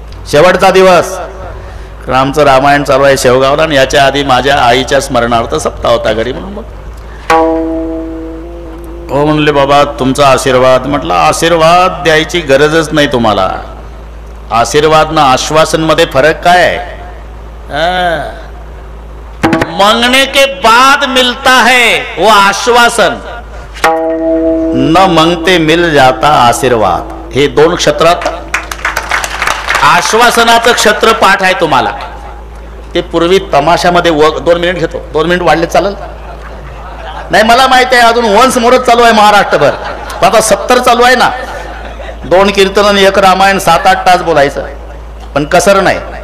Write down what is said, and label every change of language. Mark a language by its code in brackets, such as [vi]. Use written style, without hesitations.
[mr] शेवटचा दिवस, आमचं रामायण चालू आहे शेवगावला, आणि याच्या आधी माझ्या आईच्या स्मरणार्थ सप्ताह होता घरी. म्हणून मग हो म्हणले बाबा तुमचा आशीर्वाद. म्हटलं आशीर्वाद द्यायची गरजच नाही तुम्हाला. आशीर्वाद ना आश्वासन मध्ये फरक काय आहे? [hi] मांगने के बाद मिलता है वो आश्वासन, न मांगते मिल जाता आशीर्वाद. [mr] हे दोन क्षेत्रात आश्वासनाचं क्षेत्र पाठ आहे तुम्हाला. ते पूर्वी तमाशामध्ये 2 मिनिट घेतो. 2 मिनिट वाढले चालेल? नाही मला माहिती आहे अजून वंश मोरच चालू आहे महाराष्ट्रभर. आता 70 चालू आहे ना. 2 कीर्तन आणि 1 रामायण, 7-8 तास बोलायचं. पण कसर नाही.